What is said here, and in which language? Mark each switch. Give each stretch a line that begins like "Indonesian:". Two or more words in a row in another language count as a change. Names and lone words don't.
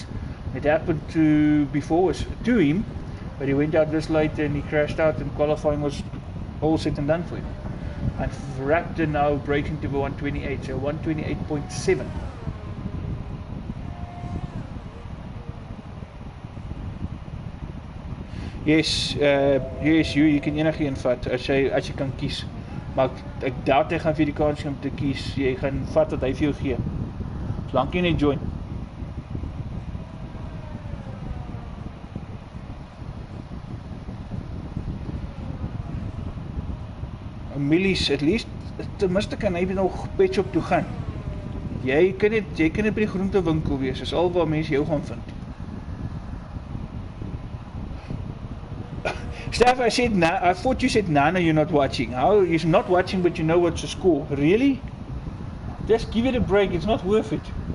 English: It happened to him, but he went out this late and he crashed out, and qualifying was all said and done for him. And Raptor now breaking to the 128, so 128.7. Yes, you
Afrikaans: kan enige een vat as jy kan kies. Maar ek doubt hy gaan vir die kans om te kies. Jy gaan vat wat hy vir jou gee. Solank jy net join. Millies,
English: at least,
Afrikaans: ten minste kan hy nog Pet Shop toe gaan. Jy kan net by die groentewinkel wees, is al waar mense jou gaan vind.
English: Steph, I thought you said Nana you're not watching. How? You're not watching but you know what's the score. Really? Just give it a break, it's not worth it.